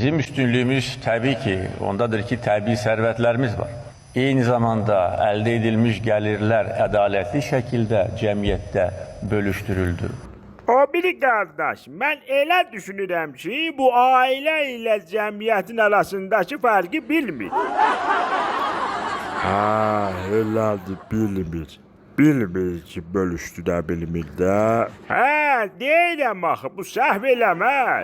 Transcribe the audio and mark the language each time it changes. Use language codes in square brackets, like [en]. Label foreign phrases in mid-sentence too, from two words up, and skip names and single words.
[tr] Bizim üstünlüğümüz tabii ki ondadır ki tabii servetlerimiz var. Aynı zamanda elde edilmiş gelirler adaletli şekilde cemiyette bölüştürüldü. O biri kardeş, ben [az] elə düşünürəm ki, bu ailə ilə cəmiyyətin arasındakı fərqi bilmir. Ha, elədir, bilmir. Bilmir ki, bölüşdürə bilmir də. Hə, deyirəm axı, bu səhv eləməz.